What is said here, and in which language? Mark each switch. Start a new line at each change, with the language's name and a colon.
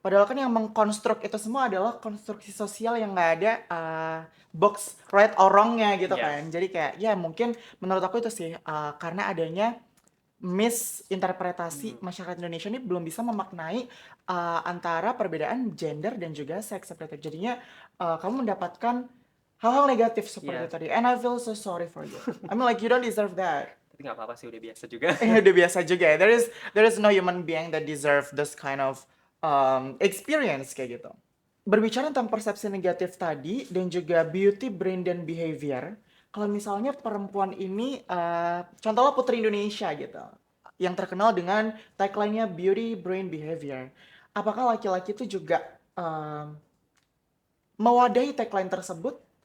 Indonesian: Padahal kan yang mengkonstruk itu semua adalah konstruksi sosial yang nggak ada box
English: right or wrong-
Indonesian: nya gitu Ya, kan. Jadi kayak ya mungkin menurut aku itu sih karena adanya misinterpretasi mm, masyarakat Indonesia ini belum bisa memaknai antara perbedaan gender dan juga seks seperti itu. Jadinya kamu mendapatkan hal-hal negatif seperti tadi.
English: And I feel so sorry for you. I mean like you don't deserve that.
Indonesian: Tapi nggak apa-apa sih, udah biasa juga. Udah biasa juga ya.
English: There is no human being that deserve this kind of experience
Indonesian: kayak gitu. Berbicara tentang persepsi negatif tadi dan juga beauty, brain, dan behavior, kalau misalnya perempuan ini, contohnya Putri Indonesia gitu, yang terkenal dengan tagline-nya beauty, brain, behavior. Apakah laki-laki itu juga mewadahi tagline tersebut?